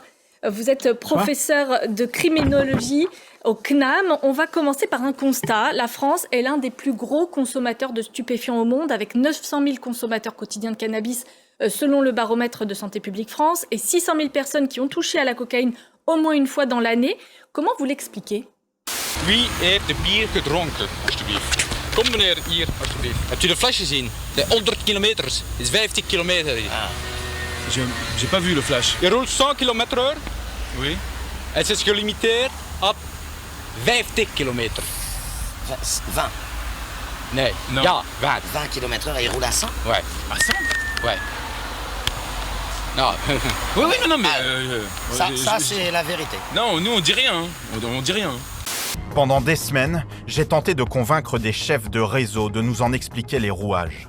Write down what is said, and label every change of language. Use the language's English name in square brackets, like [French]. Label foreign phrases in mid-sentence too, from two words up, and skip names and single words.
[French] Vous êtes professeur de criminologie au CNAM. On va commencer par un constat. La France est l'un des plus gros consommateurs de stupéfiants au monde, avec 900 000 consommateurs quotidiens de cannabis selon le baromètre de Santé publique France et 600 000 personnes qui ont touché à la cocaïne au moins une fois dans l'année. Comment vous l'expliquez? [Dutch] Wie heeft de bier gedronken, alsjeblieft? Kom meneer, hier, alsjeblieft. Hebt u de fles gezien? De 100 kilometer, het is 50 kilometer. Ah. [French] J'ai pas vu le flash. Je roelt 100 km/h. Oui. [Dutch] Het is gelimiteerd op 50 kilometer. 20. Nee, [French] non. [Dutch] Ja, 20. [French] 20 km/h et il roule à 100? Ouais. À 100? Ouais. Non. Oui, non, mais... Ça c'est la vérité. Non, nous on dit rien. On dit rien. Pendant des semaines, j'ai tenté de convaincre des chefs de réseau de nous en expliquer les rouages.